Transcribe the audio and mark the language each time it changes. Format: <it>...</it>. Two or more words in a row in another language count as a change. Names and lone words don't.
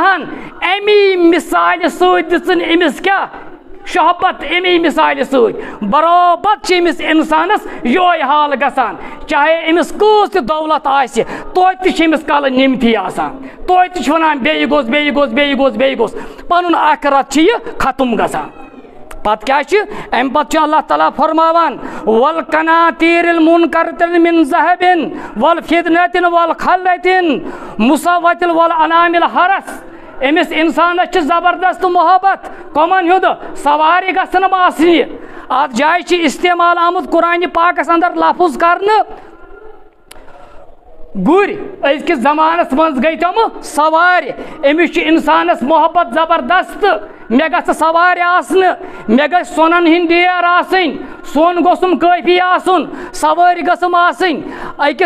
<ks>ہن امی مثالہِ سۭتۍ دِژٕن أمِس کیٛاہ شوہبت امی مثالہِ سۭتۍ برابر چھِ أمِس انسانس یہوے حال گژھان چاہے أمِس کۭژ تہِ دولت آسہِ توتہِ تہِ چھِ أمِس کلہٕ نِمتھٕے آسان توتہِ تہِ چھِ ونان بیٚیہِ گوٚژھ بیٚیہِ گوٚژھ بیٚیہِ گوٚژھ بیٚیہِ گوٚژھ پنُن آخرت چھِ یہِ ختم گژھان پتہٕ کیٛاہ چھُ امہِ پتہٕ چھُ اللہ تعالیٰ فرماوان</ks> <ar>والقناطیر المنقرۃ من ذہب والفضة والخیل مسومة والانعام الحرث</ar> <ks>أمِس انسانس چھِ زبردست محبت کۄمن ہُنٛد سوارِ گژھن آسنہِ اتھ جایہِ چھِ استعمال آمُت قرآن پاکس اندر لفظ کرنہٕ گُرۍ أزکِس زمانس منٛز گٔے تِم سوارِ أمِس چھُ انسانس محبت زبردست مےٚ گژھِ سوارِ آسنہٕ مےٚ گژھِ سۄنن ہٕنٛدۍ ڈیر آسٕنۍ سۄن گوٚژھُم کٲفی آسُن سوٲرۍ گٔژھٕم آسٕنۍ أکِس</ks>